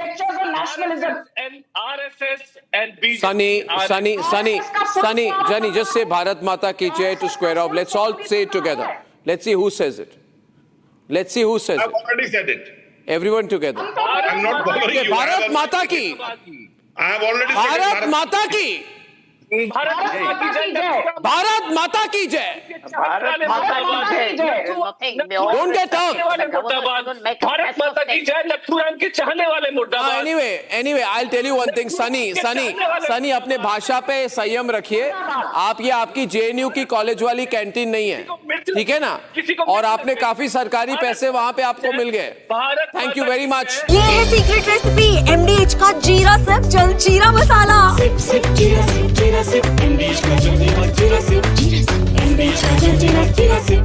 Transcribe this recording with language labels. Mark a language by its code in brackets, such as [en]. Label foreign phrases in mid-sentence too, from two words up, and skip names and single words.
[en] Lectures on nationalism. And RSS and BJP. Sunny, Jenny, just say [hi] भारत माता की जय [en] to square off. Let's all say it together. Let's see who says it. I've already said it. Everyone together. I'm not following you. [hi] भारत माता की. [en] I have already said it. [hi] भारत माता की। भारत माता की जय. [en] Don't get up. [hi] भारत माता की जय. लखनऊ के चाहने वाले मुर्दाबाद. [en] Anyway, I'll tell you one thing, Sunny, [hi] अपने भाषा पे संयम रखिए. आप ये आपकी JNU की कॉलेज वाली कैंटीन नहीं है, ठीक है ना? और आपने काफी सरकारी पैसे वहाँ पे आपको मिल गए. [en] Thank you very much. [hi] ये है [en] secret recipe [hi] MDH का जीरा सिप जल जीरा मसाला. सिप जीरा सिप MDH का जल जीरा सिप. MDH का जल जीरा सिप.